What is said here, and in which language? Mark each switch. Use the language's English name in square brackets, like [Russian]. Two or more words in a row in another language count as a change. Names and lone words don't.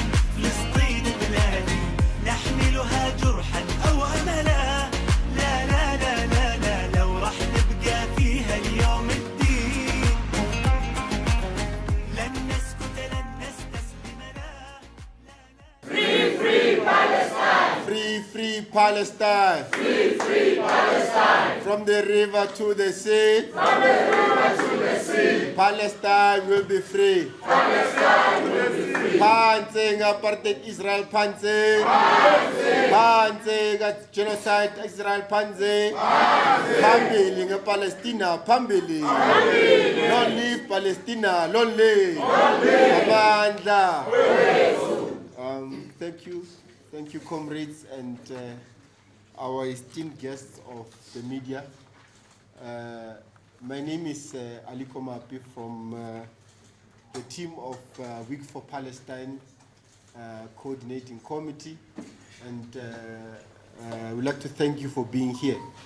[Arabic] فلسطين بلادي نحملها جرحا أو أملا، لا لا لا لا لا لو رح نبقى فيها اليوم الدين. لن نسكت لن نستسلم، لا لا. [English] Free, free Palestine! Free, free Palestine! Free, free Palestine! From the river to the sea, From the river to the sea, Palestine will be free. Palestine will be free. [Zulu] Phansi apartheid Israel phansi. Phansi genocide Israel phansi. Phambili ngePalestina phambili. [English] Long live Palestina, long live. [Zulu] Amandla. [English] Thank you, comrades and our esteemed guests of the media. My name is Aliko Mapi from the team of Week for Palestine Coordinating Committee, and we'd like to thank you for being here.